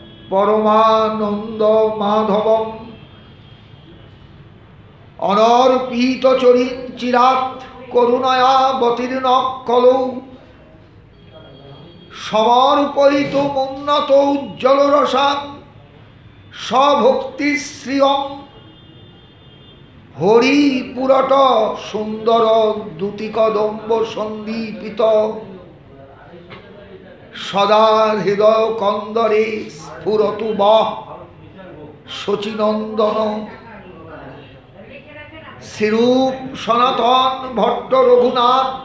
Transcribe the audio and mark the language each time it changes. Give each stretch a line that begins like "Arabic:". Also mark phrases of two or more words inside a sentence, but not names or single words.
Sanskrit: পরমানন্দ মাধবম অনর্পিত চরিঞ্চিরাত করুণয়া বতীর্ণ কলৌ সমর্পয়িত উন্নত উজ্জ্বল রসাং স্বভক্তি শ্রিয়ম হরিপুরট সুন্দর দ্যুতিকদম্ব সন্দীপিত সদা হৃদয় কন্দরে স্ফুরতু বহ শচীনন্দন শ্রীরূপ সনাতন ভট্ট রঘুনাথ